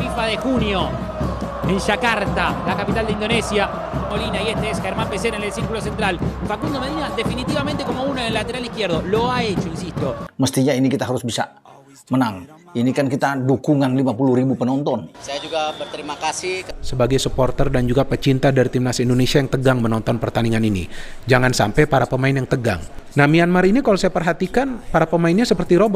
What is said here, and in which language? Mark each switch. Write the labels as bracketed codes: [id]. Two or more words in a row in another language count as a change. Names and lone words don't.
[es] jornada de junio en Yakarta, la capital de Indonesia. Molina y este es Germán Pesena en el círculo central. Facundo Medina definitivamente como uno en el lateral izquierdo. Lo ha hecho, insisto. [id] Mestinya ini kita harus bisa menang. Ini kan kita dukungan 50.000 penonton. Saya juga berterima kasih Sebagai supporter dan juga pecinta dari timnas Indonesia yang tegang menonton pertandingan ini. Jangan sampai para pemain yang tegang. Nah, Myanmar ini kalau saya perhatikan, para pemainnya seperti robot.